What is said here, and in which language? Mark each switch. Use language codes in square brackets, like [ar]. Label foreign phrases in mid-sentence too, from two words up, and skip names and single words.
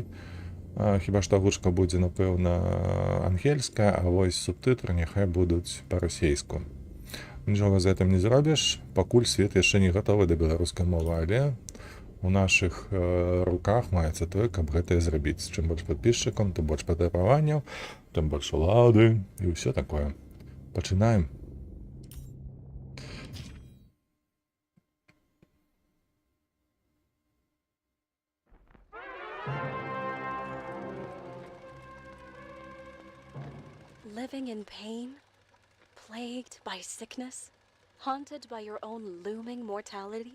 [be] Хіба што агучка будзе, напэўна, ангельская, а вось субтытры няхай будуць па-расейску. Нічога з гэтым не зробіш, пакуль свет яшчэ не гатовы да беларускай мовы, але у нашых руках маецца тое, каб гэта зрабіць. Чым больш падпісчыкаў, тым больш падабаванняў, тым больш улады і ўсё такое. Пачынаем. [en] Living in pain, plagued by sickness, haunted by your own looming mortality?